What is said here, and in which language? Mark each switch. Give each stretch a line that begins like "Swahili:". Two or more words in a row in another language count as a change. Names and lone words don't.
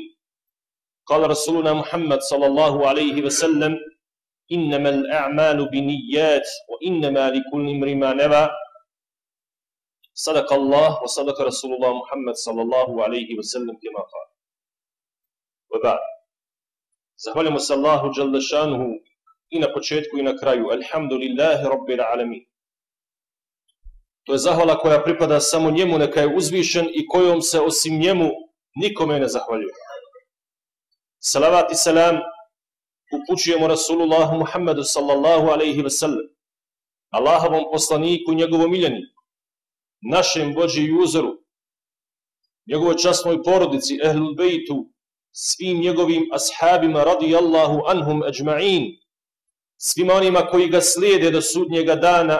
Arabic: قال رسولنا محمد صلى الله عليه وسلم: إنما الأعمال بالنيات وإنما لكل امرئ ما نوى. صدق الله وصدق رسول الله محمد صلى الله عليه وسلم كما قال. وبعد،
Bosnian: zahvaljujemo se Allahu
Arabic: جل شأنه
Bosnian: i na početku i na kraju.
Arabic: الحمد لله رب العالمين.
Bosnian: To je zahvala koja pripada samo njemu, neka je uzvišen i kojom se osim njemu nikome ne zahvaljuje. Salavat i selam upućujemo Rasulullahu Muhammedu
Arabic: صلى الله عليه وسلم,
Bosnian: Allahovom poslaniku i njegovom miljeniku, našem vođi i uzoru, njegovoj časnoj porodici,
Arabic: أهل البيت,
Bosnian: svim njegovim ashabima
Arabic: رضي الله عنهم أجمعين,
Bosnian: svima onima koji ga slijede do sudnjega dana.